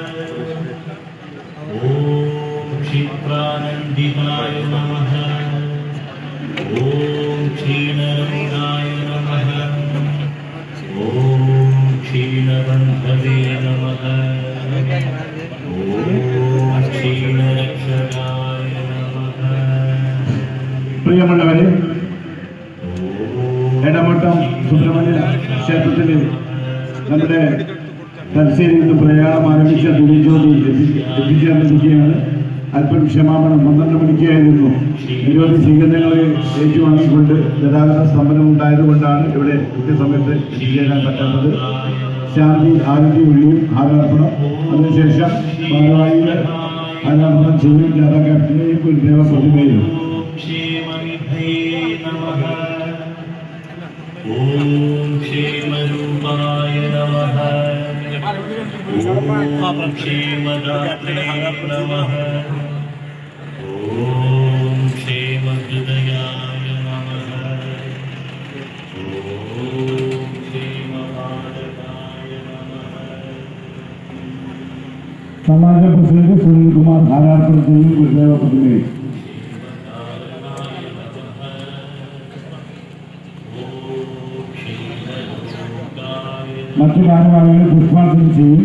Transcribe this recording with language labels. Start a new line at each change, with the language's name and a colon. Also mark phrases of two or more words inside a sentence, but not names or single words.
Sanskrit: ओम क्षिप्रानन्दिताय नमः। ओम क्षीणरमणाय नमः। ओम क्षीणबन्धवे नमः। ओम क्षीणरक्षकाय नमः।
Malayalam: പ്രിയമുള്ളവരെ, എടമട്ടം സുബ്രഹ്മണ്യ ക്ഷേത്രത്തിൽ നമ്മുടെ തലശ്ശേരിയിൽ നിന്ന് പ്രയാണം ആരംഭിച്ച തിരുവോതി എത്തിച്ചേർന്നിരിക്കുകയാണ്. അല്പം ക്ഷമാപണം. 12 മണിക്കായിരുന്നു. നിരവധി സ്വീകരണങ്ങളെ ഏറ്റുവാങ്ങിക്കൊണ്ട് ഗതാഗത സ്തംഭനം ഉണ്ടായതുകൊണ്ടാണ് ഇവിടെ കൃത്യസമയത്ത് എത്തിച്ചേരാൻ പറ്റാത്തത്. ശാന്തി ആരതി ഒഴിയും ആരാധനം, അതിനുശേഷം ഭാരവാഹികൾ ആരാധനം ചെയ്യും. ജാഥ ക്യാപ്റ്റനെയും ഗുരുദേവ പ്രതിമയും.
Sanskrit: ओम क्षेमरूपाय नमः। ओम क्षेमदात्रे नमः। ओम क्षेमहृदयाय नमः। ओम क्षेमबालकाय नमः।
Malayalam: സമാജ പ്രസിദ്ധ സുനിൽ കുമാർ ധാരാർപ്പണ ചെയ്യും. ഗുരുദേവ പ്രതിമയും. മറ്റു ഭാരവാഹികൾ പുഷ്പാർച്ചന ചെയ്യും.